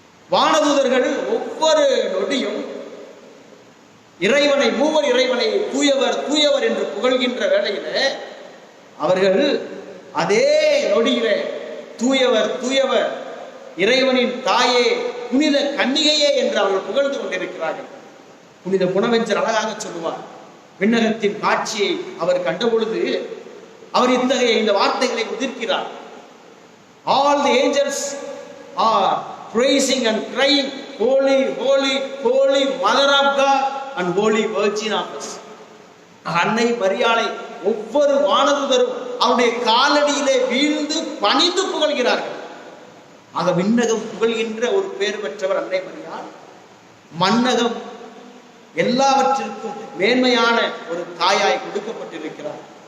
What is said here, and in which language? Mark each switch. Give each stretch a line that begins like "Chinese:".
Tamil: வானதூதர்கள் ஒவ்வொரு நொடியும் இறைவனை, மூவர் இறைவனை தூயவர் தூயவர் என்று புகழ்கின்ற வேளையில அவர்கள் அதே நொடியிலே தூயவர் தூயவர் இறைவனின் தாயே புனித கன்னிகையே என்று அவர்கள் புகழ்ந்து கொண்டிருக்கிறார்கள். புனித புனவெஞ்சர் அழகாக சொல்லுவார், விண்ணகத்தின் காட்சியை அவர் கண்டபொழுது அவர் இத்தகைய இந்த வார்த்தைகளை உதிர்க்கிறார்.
English: All the angels are praising and crying, holy holy holy mother of God and holy virgin of us.
Tamil: அன்னை மரியாளை ஒவ்வொரு வானதூதரும் அவருடைய காலடியிலே வீழ்ந்து பணிந்து புகழ்கிறார்கள். ஆக விண்ணகம் புகழ்கின்ற ஒரு பேர் பெற்றவர் அன்னை மரியாள். மன்னகம் எல்லாவற்றிற்கும் மேன்மையான ஒரு தாயாய் கொடுக்கப்பட்டிருக்கிறார்.